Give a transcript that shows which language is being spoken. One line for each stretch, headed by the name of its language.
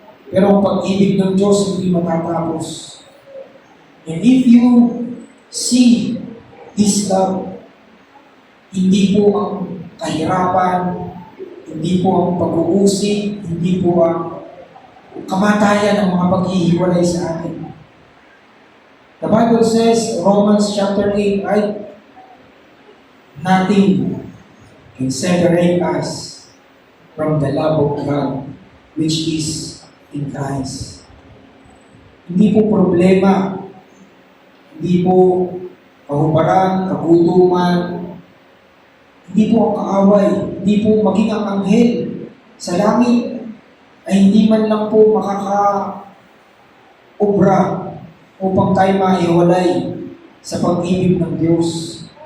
Filipino: Pero ang pag-ibig ng Diyos hindi matatapos.
English: And if you see this love,
Filipino: hindi po ang kahirapan, hindi po ang pag-uusig, hindi po ang kamatayan ng mga paghihiwalay sa atin.
English: The Bible says, Romans chapter 8, right? Nothing can separate us from the love of God, which is in Christ.
Filipino: Hindi po problema, hindi po kahubaran, kagutuman, hindi po ang kaaway, hindi po maging ang anghel sa langit ay hindi man lang po makaka-obra upang tayo maiwalay sa pag-ibig ng Diyos.